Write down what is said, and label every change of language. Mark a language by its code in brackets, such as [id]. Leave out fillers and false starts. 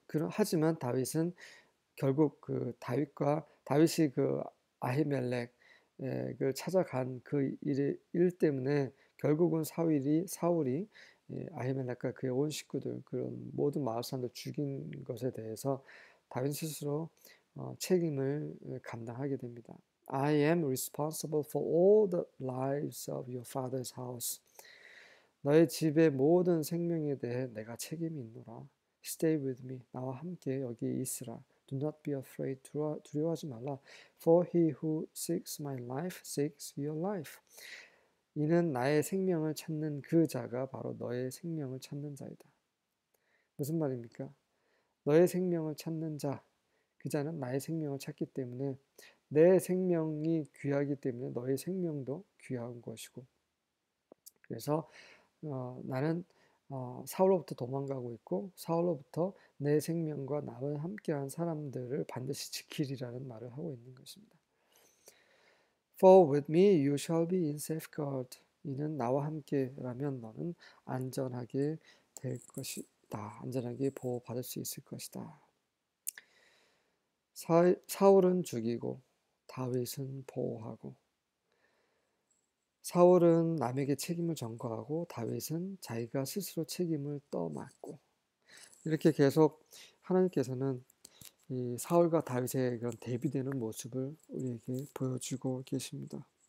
[ko] 하지만 다윗은 결국 그 다윗이 그 아히멜렉을 찾아간 그 일 때문에 결국은 사울이 아히멜렉과 그의 온 식구들 그런 모든 마을 사람들 죽인 것에 대해서 다윗 스스로 책임을 감당하게 됩니다. [en] I am responsible for all the lives of your father's house. [ko] 너의 집의 모든 생명에 대해 내가 책임이 있노라. [en] Stay with me. [ko] 나와 함께 여기 있으라. [en] Do not be afraid. [ko] 두려워하지 말라. [en] For he who seeks my life seeks your life. [ko] 이는 나의 생명을 찾는 그 자가 바로 너의 생명을 찾는 자이다. 무슨 말입니까? 너의 생명을 찾는 자, 그 자는 나의 생명을 찾기 때문에 내 생명이 귀하기 때문에 너의 생명도 귀한 것이고 그래서 나는 사울로부터 도망가고 있고 사울로부터 내 생명과 나와 함께한 사람들을 반드시 지키리라는 말을 하고 있는 것입니다. [en] For with me you shall be in safeguard. [ko] 이는 나와 함께라면 너는 안전하게 될 것이다. 안전하게 보호받을 수 있을 것이다. 사울은 죽이고 다윗은 보호하고 사울은 남에게 책임을 전가하고 다윗은 자기가 스스로 책임을 떠맡고 이렇게 계속 하나님께서는 이 사울과 다윗의 그런 대비되는 모습을 우리에게 보여주고 계십니다.